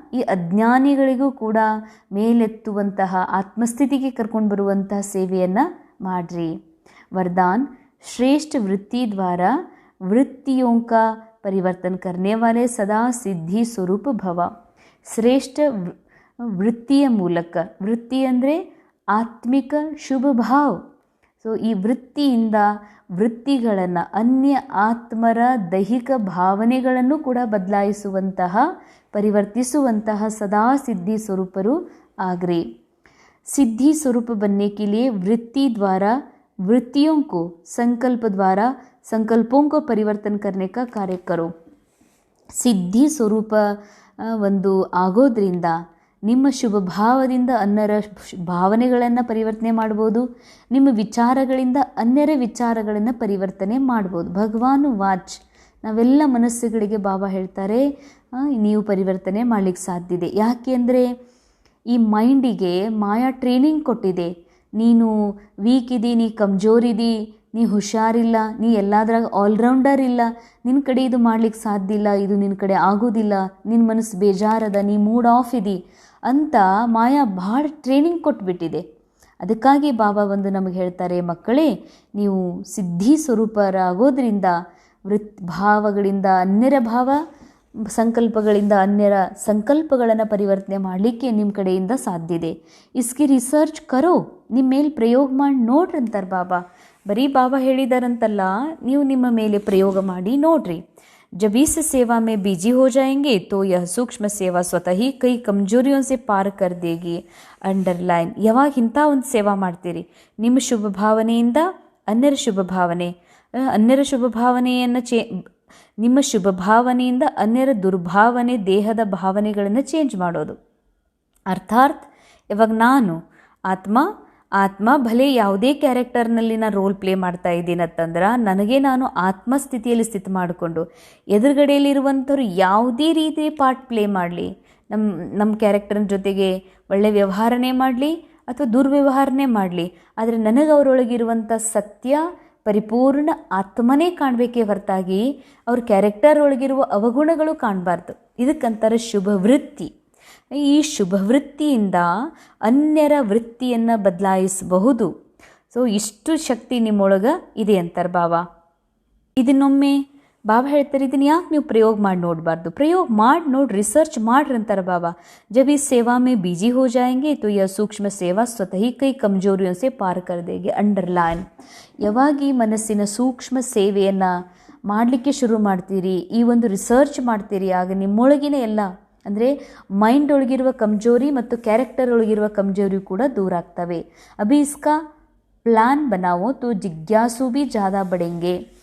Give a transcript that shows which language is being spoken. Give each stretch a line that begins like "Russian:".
Kannada: ಈ ಅಜ್ಞಾನಿಗಳಿಗೂ ಕೂಡ ಮೇಲೆತ್ತುವಂತಹ ಆತ್ಮಸ್ಥಿತಿಗೆ ಕರ್ಕೊಂಡು ಬರುವಂತಹ ಸೇವೆಯನ್ನು ಮಾಡ್ರಿ.
Hindi: वरदान श्रेष्ठ वृत्ति द्वारा वृत्तियों का परिवर्तन करने वाले सदा सिद्धि स्वरूप भव.
Kannada: ಶ್ರೇಷ್ಠ ವೃತ್ತಿಯ ಮೂಲಕ, ವೃತ್ತಿ ಅಂದರೆ ಆತ್ಮಿಕ ಶುಭ ಭಾವ. ಸೊ ಈ ವೃತ್ತಿಯಿಂದ ವೃತ್ತಿಗಳನ್ನು, ಅನ್ಯ ಆತ್ಮರ ದೈಹಿಕ ಭಾವನೆಗಳನ್ನು ಕೂಡ ಬದಲಾಯಿಸುವಂತಹ, ಪರಿವರ್ತಿಸುವಂತಹ ಸದಾ ಸಿದ್ಧಿ ಸ್ವರೂಪರು ಆಗ್ರಿ.
Hindi: सिद्धि स्वरूप बनने के लिए वृत्ति द्वारा वृत्तियों को, संकल्प द्वारा संकल्पों को परिवर्तन करने का कार्य करो.
Kannada: ಸಿದ್ಧಿ ಸ್ವರೂಪ ಒಂದು ಆಗೋದ್ರಿಂದ ನಿಮ್ಮ ಶುಭ ಭಾವದಿಂದ ಅನ್ಯರ ಭಾವನೆಗಳನ್ನು ಪರಿವರ್ತನೆ ಮಾಡ್ಬೋದು, ನಿಮ್ಮ ವಿಚಾರಗಳಿಂದ ಅನ್ಯರ ವಿಚಾರಗಳನ್ನು ಪರಿವರ್ತನೆ ಮಾಡ್ಬೋದು. ಭಗವಾನ್ ವಾಚ್, ನಾವೆಲ್ಲ ಮನಸ್ಸುಗಳಿಗೆ ಬಾಬಾ ಹೇಳ್ತಾರೆ ನೀವು ಪರಿವರ್ತನೆ ಮಾಡಲಿಕ್ಕೆ ಸಾಧ್ಯ ಇದೆ. ಯಾಕೆ ಅಂದರೆ ಈ ಮೈಂಡಿಗೆ ಮಾಯಾ ಟ್ರೈನಿಂಗ್ ಕೊಟ್ಟಿದೆ. ನೀನು ವೀಕ್ ಇದಿ, ನೀ ಕಮ್ಜೋರಿದಿ, ನೀ ಹುಷಾರಿಲ್ಲ, ನೀ ಎಲ್ಲದ್ರಾಗ ಆಲ್ರೌಂಡರ್ ಇಲ್ಲ, ನಿನ್ನ ಕಡೆ ಇದು ಮಾಡ್ಲಿಕ್ಕೆ ಸಾಧ್ಯ ಇಲ್ಲ, ಇದು ನಿನ್ನ ಕಡೆ ಆಗೋದಿಲ್ಲ, ನಿನ್ನ ಮನಸ್ಸು ಬೇಜಾರದ, ನೀ ಮೂಡ್ ಆಫ್ ಇದಿ ಅಂತ ಮಾಯಾ ಭಾಳ ಟ್ರೈನಿಂಗ್ ಕೊಟ್ಬಿಟ್ಟಿದೆ. ಅದಕ್ಕಾಗಿ ಬಾಬಾ ಒಂದು ನಮಗೆ ಹೇಳ್ತಾರೆ, ಮಕ್ಕಳೇ ನೀವು ಸಿದ್ಧಿ ಸ್ವರೂಪರಾಗೋದ್ರಿಂದ ಭಾವಗಳಿಂದ ಅನ್ಯರ ಭಾವ, ಸಂಕಲ್ಪಗಳಿಂದ ಅನ್ಯರ ಸಂಕಲ್ಪಗಳನ್ನು ಪರಿವರ್ತನೆ ಮಾಡಲಿಕ್ಕೆ ನಿಮ್ಮ ಕಡೆಯಿಂದ ಸಾಧ್ಯ ಇದೆ.
Hindi: ಇಸ್ಕಿ ರಿಸರ್ಚ್ ಕರೋ,
Kannada: ನಿಮ್ಮ ಮೇಲೆ ಪ್ರಯೋಗ ಮಾಡಿ ನೋಡ್ರಿ ಅಂತಾರೆ ಬಾಬಾ. ಬರೀ ಬಾಬಾ ಹೇಳಿದಾರಂತಲ್ಲ, ನೀವು ನಿಮ್ಮ ಮೇಲೆ ಪ್ರಯೋಗ ಮಾಡಿ ನೋಡ್ರಿ.
Hindi: जब इस सेवा में बिजी हो जाएंगे तो यह सूक्ष्म सेवा स्वतः ही कई कमजोरियों से पार कर देगी.
Kannada: ಅಂಡರ್ಲೈನ್, ಯಾವಾಗ ಇಂಥ ಒಂದು ಸೇವಾ ಮಾಡ್ತೀರಿ, ನಿಮ್ಮ ಶುಭ ಭಾವನೆಯಿಂದ ಅನ್ಯರ ಶುಭ ಭಾವನೆ, ಅನ್ಯರ ಶುಭ ಭಾವನೆಯನ್ನು ನಿಮ್ಮ ಶುಭ ಭಾವನೆಯಿಂದ ಅನ್ಯರ ದುರ್ಭಾವನೆ, ದೇಹದ ಭಾವನೆಗಳನ್ನು ಚೇಂಜ್ ಮಾಡೋದು. ಅರ್ಥಾತ್ ಇವಾಗ ನಾನು ಆತ್ಮ ಭಲೆ ಯಾವುದೇ ಕ್ಯಾರೆಕ್ಟರ್ನಲ್ಲಿ ನಾನು ರೋಲ್ ಪ್ಲೇ ಮಾಡ್ತಾ ಇದ್ದೀನಂತಂದ್ರೆ, ನನಗೆ ನಾನು ಆತ್ಮಸ್ಥಿತಿಯಲ್ಲಿ ಸ್ಥಿತಿ ಮಾಡಿಕೊಂಡು ಎದುರುಗಡೆಯಲ್ಲಿರುವಂಥವ್ರು ಯಾವುದೇ ರೀತಿ ಪಾರ್ಟ್ ಪ್ಲೇ ಮಾಡಲಿ, ನಮ್ಮ ಕ್ಯಾರೆಕ್ಟರ್ನ ಜೊತೆಗೆ ಒಳ್ಳೆ ವ್ಯವಹಾರನೇ ಮಾಡಲಿ ಅಥವಾ ದುರ್ವ್ಯವಹಾರನೇ ಮಾಡಲಿ, ಆದರೆ ನನಗೆ ಅವರೊಳಗಿರುವಂಥ ಸತ್ಯ ಪರಿಪೂರ್ಣ ಆತ್ಮನೇ ಕಾಣಬೇಕೇ ಹೊರತಾಗಿ ಅವ್ರ ಕ್ಯಾರೆಕ್ಟರ್ ಒಳಗಿರುವ ಅವಗುಣಗಳು ಕಾಣಬಾರ್ದು. ಇದಕ್ಕಂತಾರೆ ಶುಭ ವೃತ್ತಿ. ಈ ಶುಭ ವೃತ್ತಿಯಿಂದ ಅನ್ಯರ ವೃತ್ತಿಯನ್ನು ಬದಲಾಯಿಸಬಹುದು. ಸೊ ಇಷ್ಟು ಶಕ್ತಿ ನಿಮ್ಮೊಳಗೆ ಇದೆ ಅಂತಾರೆ ಬಾಬಾ. ಇದನ್ನೊಮ್ಮೆ ಬಾಬಾ ಹೇಳ್ತಾರೆ, ಇದನ್ನು ಯಾಕೆ ನೀವು ಪ್ರಯೋಗ ಮಾಡಿ ನೋಡಬಾರ್ದು, ಪ್ರಯೋಗ ಮಾಡಿ ನೋಡಿ, ರಿಸರ್ಚ್ ಮಾಡ್ರಿ ಅಂತಾರೆ ಬಾಬಾ.
Hindi: जब इस सेवा में बिजी हो जाएंगे तो यह सूक्ष्म सेवा स्वतः ही कई कमजोरियों से पार कर देगी.
Kannada: ಅಂಡರ್ಲೈನ್, ಯಾವಾಗ ಈ ಮನಸ್ಸಿನ ಸೂಕ್ಷ್ಮ ಸೇವೆಯನ್ನು ಮಾಡಲಿಕ್ಕೆ ಶುರು ಮಾಡ್ತೀರಿ, ಈ ಒಂದು ರಿಸರ್ಚ್ ಮಾಡ್ತೀರಿ, ಆಗ ನಿಮ್ಮೊಳಗಿನ ಎಲ್ಲ ಅಂದರೆ ಮೈಂಡ್ ಒಳಗಿರುವ ಕಮ್ಜೋರಿ ಮತ್ತು ಕ್ಯಾರೆಕ್ಟರ್ ಒಳಗಿರುವ ಕಮ್ಜೋರಿ ಕೂಡ ದೂರ ಆಗ್ತವೆ.
Hindi: ಅಭಿ ಇಸ್ಕಾ ಪ್ಲಾನ್ ಬನಾವೋ ತೋ ಜಿಜ್ಞಾಸು ಬಿ ಜಾದಾ ಬಡೆಂಗೆ.